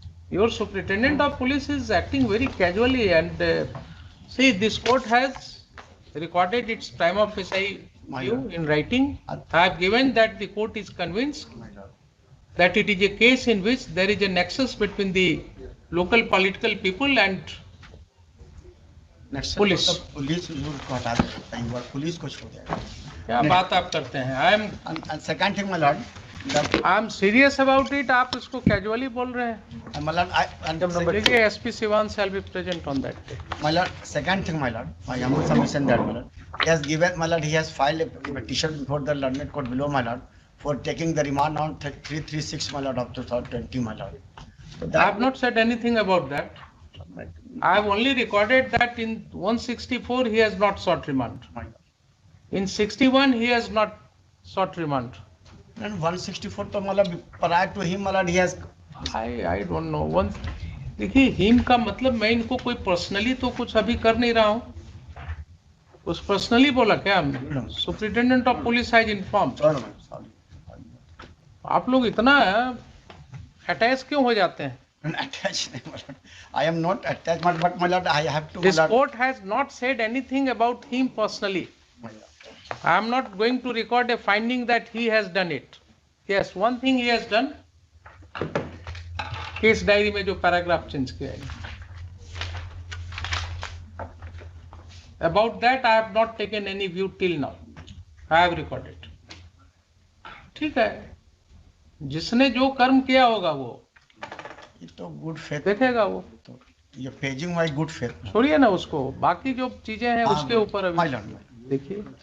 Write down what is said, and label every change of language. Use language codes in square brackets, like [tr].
[en] Your superintendent of police is acting very casually, and see, this court has recorded its prima facie view in writing. I have given that the court is convinced that it is a case in which there is a nexus between the local political people and police. [hi] Police को हटा दें, police को छोड़ दें. क्या बात आप करते हैं? [en] And second thing, my lord, I am serious about it. [hi] आप इसको casually बोल रहे हैं. [en] my lord, [hi] देखिए, [en] SP Sivan shall be present on that day. My lord, second thing, my lord, my humble submission that, my lord, he has given, my lord, he has filed a petition before the learned court below, my lord, for taking the remand on 336, my lord, of 2020, my lord. So I have not said anything about that. I have only recorded that in 164 he has not sought remand. In 61 he has not sought remand. And 164 [hi] तो मतलब [en] prior to him, my lord, he has. I don't know. [hi] देखिए, [en] him [hi] का मतलब मैं इनको कोई personally तो कुछ अभी कर नहीं रहा हूँ. कुछ पर्सनली बोला क्या हमने? [en] Superintendent of police has informed. [hi] आप लोग इतना अटैच क्यों हो जाते हैं? [en] Attached, my lord. I am not attached, but my lord, I have to. This court has not said anything about him personally. I am not going to record a finding that he has done it. Yes, one thing he has done. [hi] Case diary में जो paragraph change किया है. [en] About that I have not taken any view till now. I have recorded. [hi] ठीक है. जिसने जो कर्म किया होगा वो ये तो गुड फेथ देखेगा वो. तो ये पेजिंग वाइज गुड फेथ. छोड़िए ना उसको. बाकी जो चीजें हैं उसके ऊपर अभी देखिए.